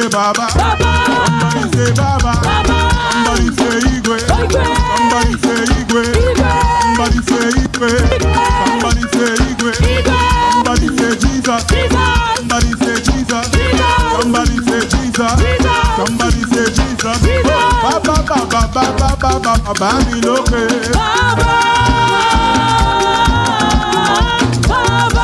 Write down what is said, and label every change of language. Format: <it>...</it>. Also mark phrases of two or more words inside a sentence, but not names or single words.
<en>Baba. Baba. Somebody say Baba. Baba. Somebody say Igwe. Igwe. Somebody say Igwe. Igwe. Somebody say Igwe. Somebody say Igwe. Igwe. Somebody say Jesus. Jesus. Somebody say Jesus. Jesus. Somebody say Jesus. Jesus. Somebody say Jesus. Jesus.</en> <yo>Baba Baba Baba Baba Baba mi lókè.</yo> <en>Baba. Baba.</en>